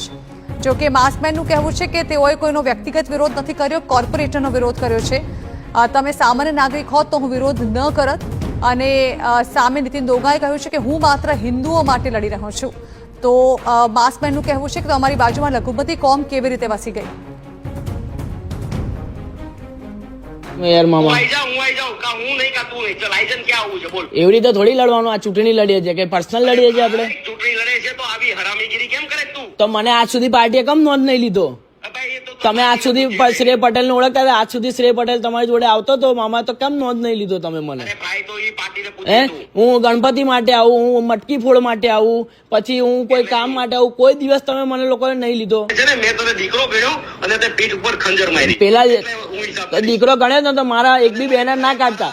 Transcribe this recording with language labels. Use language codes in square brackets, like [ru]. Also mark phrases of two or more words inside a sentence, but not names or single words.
[gu] જો કે માસ્કમેનનું કહેવું છે કે તેઓએ કોઈનો વ્યક્તિગત વિરોધ નથી કર્યો, કોર્પોરેટરનો વિરોધ કર્યો છે। તમે સામાન્ય નાગરિક હોત તો હું વિરોધ ન કરત। અને સામે નીતિન દોંગાએ કહ્યું છે કે હું માત્ર હિન્દુઓ માટે લડી રહ્યો છું। તો માસ્કમેનનું કહેવું છે કે અમારી બાજુમાં લઘુમતી કોમ કેવી રીતે વસી ગઈ। યાર મામા એવં રીતે થોડી લડવા આ ચૂંટણી લડીએ છે, પર્સનલ લડીએ છે આપણે। તો મને આજ સુધી પાર્ટીએ કમ નોંધ નહીં લીધો। તમે આજ સુધી શ્રેય પટેલ ને ઓળખતા હતા, આજ સુધી શ્રેય પટેલ તમારી જોડે આવતો તો મામા, તો કેમ નોંધ નહીં લીધો તમે મને? હું ગણપતિ માટે આવું, હું મટકી ફોડ માટે આવું, પછી હું કોઈ કામ માટે આવું, કોઈ દિવસ તમે મને લોકોને નહીં લીધો। પેલા દીકરો ગણ્યો ને તો મારા એક બી બેનર ના કાઢતા।